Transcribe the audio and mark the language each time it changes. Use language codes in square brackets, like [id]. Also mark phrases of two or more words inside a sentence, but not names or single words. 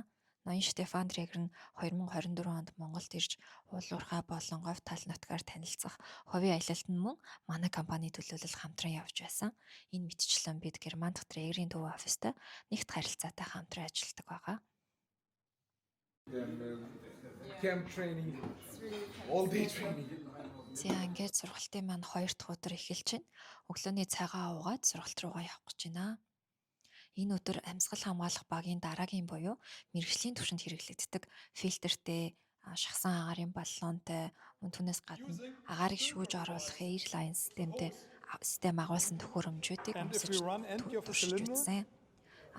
[mn] Ноён Стефан Traeger нь 2024 онд Монголд ирж уулуурхай болон говь тал нутгаар танилцах, хувийн аялалд нь мөн манай компани төлөөлөл хамтран явж байсан. Энэ мэтчлэн бид Герман дахь Traeger-ийн төв оффистай нэгт харилцаатай хамтран ажилладаг байгаа. [en] Camp training, all day training. [mn] За ингээд сургалтын маань 2 дахь өдөр эхэлж байна. Өглөөний цагаа уугаад сургалт руугаа явах гэж байна. Энэ өдөр амьсгал хамгаалах багийн дараагийн буюу мэргэжлийн түвшинд хэрэглэгддэг фильтртэй, шахсан агаарын баллонтой, мөн түүнээс гадна агаарыг шүүж оруулах airline систем агуулсан төхөөрөмжүүдийг өмсөж туршиж үзсэн.